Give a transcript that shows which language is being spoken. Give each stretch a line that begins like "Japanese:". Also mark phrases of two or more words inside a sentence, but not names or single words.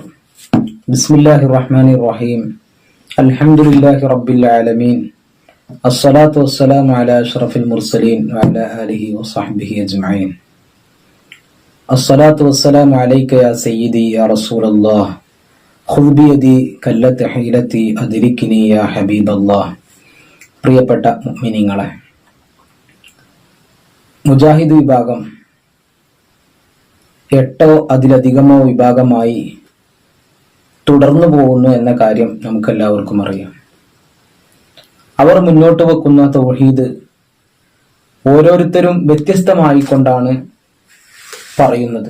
Arabic: بسم الله الرحمن الرحيم. الحمد لله رب العالمين. الصلاة والسلام على أشرف المرسلين وعلى آله وصحبه أجمعين. الصلاة والسلام عليك يا سيدي يا رسول الله. خذ بيدي كلت حيلتي أدركني يا حبيب الله.
Malayalam: പ്രിയപ്പെട്ട മുഅ്മിനീങ്ങളെ, മുജാഹിദ് വിഭാഗം 8 അതിലധികമോ വിഭാഗമായി തുടർന്നു പോകുന്നു എന്ന കാര്യം നമുക്കെല്ലാവർക്കും അറിയാം. അവർ മുന്നോട്ട് വെക്കുന്ന തൗഹീദ് ഓരോരുത്തരും വ്യത്യസ്തമായി കൊണ്ടാണ് പറയുന്നത്.